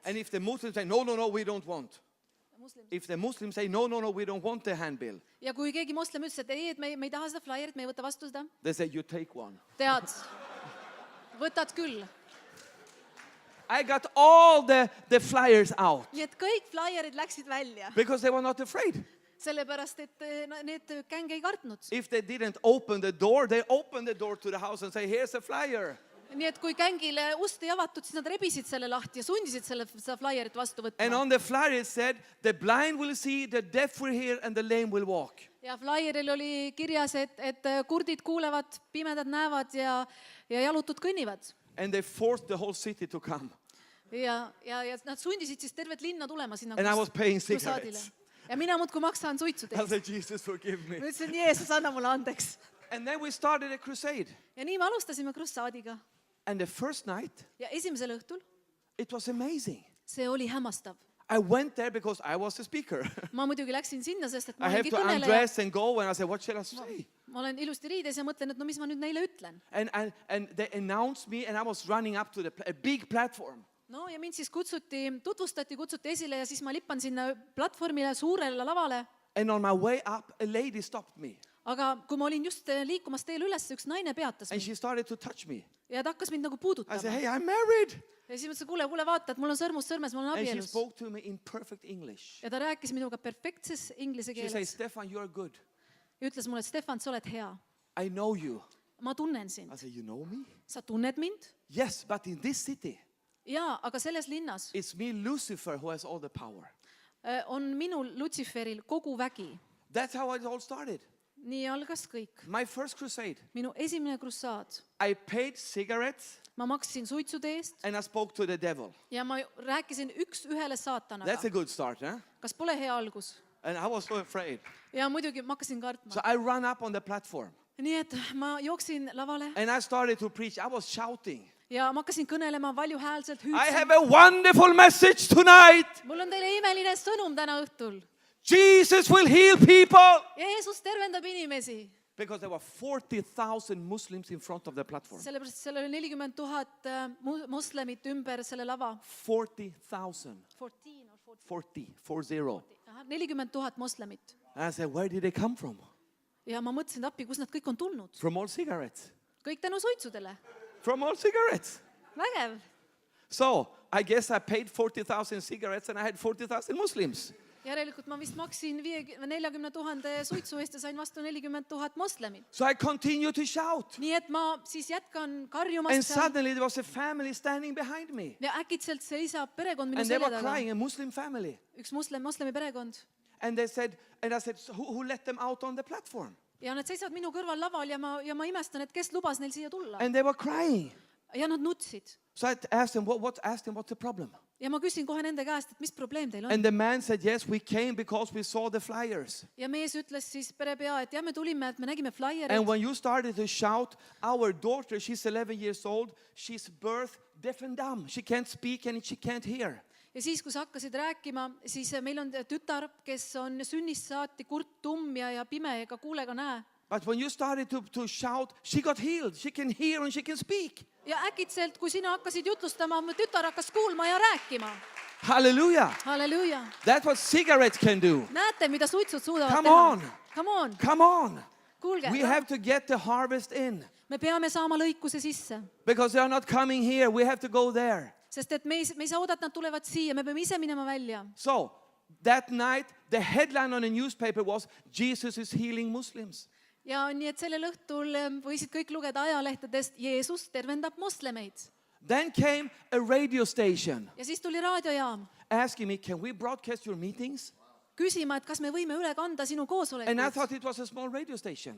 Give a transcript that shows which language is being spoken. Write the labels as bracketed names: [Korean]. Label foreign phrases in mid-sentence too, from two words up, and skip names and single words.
[English] And if the Muslims say, no, no, no, we don't want. If the Muslims say, no, no, no, we don't want the handbill. [Estonian] Ja kui keegi moslem ütles, et ei, et me ei taha seda flaierit, me ei võta vastu seda. [English] They say, you take one. [Estonian] Tead, võtad küll. [English] I got all the flyers out [Estonian] Nii et kõik flaierid läksid välja. [English] because they were not afraid. [Estonian] Sellepärast, et need gäng ei kartnud. [English] If they didn't open the door, they opened the door to the house and say, here's a flyer. [Estonian] Nii et kui gängile ust ei avatud, siis nad rebisid selle lahti ja sundisid seda flaierit vastu [English] And [Estonian] võtma. [English] on the flyer it said, the blind will see, the deaf will hear, and the lame will walk. [Estonian] Ja flaieril oli kirjas, et kurdid kuulevad, pimedad näevad ja jalutud kõnnivad. [English] And they forced the whole city to come. [Estonian] Ja nad sundisid siis tervet linna tulema sinna [English] And I was paying [Estonian] krussaadile. [English] cigarettes. [Estonian] Ja mina muudkui maksan suitsude [English] I [Estonian] eest. [English] said, Jesus, forgive me. [Estonian] Ma ütlesin, Jeesus, anna mulle andeks. [English] And then we started a crusade. [Estonian] Ja nii me alustasime krussaadiga. [English] And the first night, [Estonian] Ja esimesel õhtul [English] it was amazing. [Estonian] see oli hämmastav. [English] I went there because I was the speaker. [Estonian] Ma muidugi läksin sinna, sest et ma [English] I have [Estonian] olengi [English] to [Estonian] kõneleja. [English] undress and go, and I said, what shall I say? [Estonian] Ma olen ilusti riides ja mõtlen, et no mis ma nüüd neile ütlen. [English] And they announced me, and I was running up to a big platform. [Estonian] no ja mind siis kutsuti esile ja siis ma lippan sinna platvormile, suurele lavale. [English] And on my way up, a lady stopped me. [Estonian] Aga kui ma olin just liikumas teel üles, üks naine peatas [English] And [Estonian] mind [English] she started to touch me. [Estonian] ja ta hakkas mind nagu [English] I said, [Estonian] puudutama. [English] hey, I'm married. [Estonian] Ja siis mõtlesin, kuule, vaata, et mul on sõrmus sõrmes, ma olen [English] And she [Estonian] abielus. [English] spoke to me in perfect English. [Estonian] Ja ta rääkis minuga perfektses inglise [English] She said, [Estonian] keeles [English] Stefan, you are good. [Estonian] ja ütles mulle, et Stefan, sa oled hea. [English] I know you. [Estonian] Ma tunnen sind. [English] I said, you know me? [Estonian] Sa tunned mind? [English] Yes, but in this city, [Estonian] Jaa, aga selles linnas [English] it's me, Lucifer, who has all the power. [Estonian] on minul Lutsiferil kogu vägi. [English] That's how it all started. [Estonian] Nii algas kõik. [English] My first crusade, [Estonian] Minu esimene krussaad. [English] I paid cigarettes [Estonian] Ma maksin suitsude eest [English] and I spoke to the devil. [Estonian] ja ma rääkisin üks-ühele saatanaga. [English] That's a good start, huh? [Estonian] Kas pole hea algus? [English] And I was so afraid. [Estonian] Ja muidugi ma hakkasin kartma. [English] So I ran up on the platform [Estonian] Nii et ma jooksin lavale [English] and I started to preach. I was shouting, [Estonian] ja ma hakkasin kõnelema valjuhäälselt, [English] I [Estonian] hüüdsin. [English] have a wonderful message tonight. [Estonian] Mul on teile imeline sõnum täna õhtul. [English] Jesus will heal people. [Estonian] Jeesus tervendab inimesi. [English] Because there were 40,000 Muslims in front of the platform. [Estonian] Sellepärast seal oli 40 000 moslemit ümber selle lava. [English] 40,000. 40. 40. [Estonian] 40 000 moslemit. [English] And I said, where did they come from? [Estonian] Ja ma mõtlesin, et appi, kus nad kõik on tulnud. [English] From all cigarettes. [Estonian] Kõik tänu suitsudele. [English] From all cigarettes. [Estonian] Vägev. [English] So I guess I paid 40,000 cigarettes and I had 40,000 Muslims. [Estonian] Järelikult ma vist maksin 40 000 suitsu eest ja sain vastu 40 000 moslemit. [English] So I continued to shout. [Estonian] Nii et ma siis jätkan [English] And [Estonian] karjumast seal. [English] suddenly there was a family standing behind me. [Estonian] Ja äkitselt seisab perekond minu [English] And they [Estonian] selja [English] were [Estonian] taga. [English] crying, a Muslim family. [Estonian] Üks moslemi perekond. [English] And I said, so who let them out on the platform? [Estonian] Ja nad seisavad minu kõrval laval ja ma imestan, et kes lubas neil siia tulla. [English] And they were crying. [Estonian] Ja nad nutsid. [English] So I asked them, what's the problem? [Estonian] Ja ma küsin kohe nende käest, et mis probleem teil on. [English] And the man said, yes, we came because we saw the flyers. [Estonian] Ja mees ütles siis perepea, et jah, me tulime, et me nägime flyeri. [English] And when you started to shout, our daughter, she's 11 years old, she's birth deaf and dumb. She can't speak and she can't hear. [Estonian] Ja siis, kui sa hakkasid rääkima, siis meil on tütar, kes on sünnist saati kurt tumm ja pime ega kuule ega näe. [English] But when you started to shout, she got healed. She can hear and she can speak. [Estonian] Ja äkitselt, kui sina hakkasid jutlustama, mu tütar hakkas kuulma ja rääkima. [English] Hallelujah. [Estonian] Halleluuja. [English] That's what cigarettes can do. [Estonian] Näete, mida suitsud suudavad [English] Come [Estonian] teha? [English] on. Come on. Come on. [Estonian] Kuulge, [English] We have to get the harvest in. [Estonian] me peame saama lõikuse sisse. [English] Because they are not coming here. We have to go there. [Estonian] Sest et me ei saa oodata, nad tulevad siia, me peame ise minema välja. [English] So that night, the headline on the newspaper was, Jesus is healing Muslims. [Estonian] Ja nii, et sellel õhtul võisid kõik lugeda ajalehtedest, Jeesus tervendab moslemeid. [English] Then came a radio station [Estonian] Ja siis tuli raadiojaam [English] asking me, can we broadcast your meetings? [Estonian] küsima, et kas me võime üle kanda sinu [English] And I [Estonian] koosolekuid. [English] thought it was a small radio station.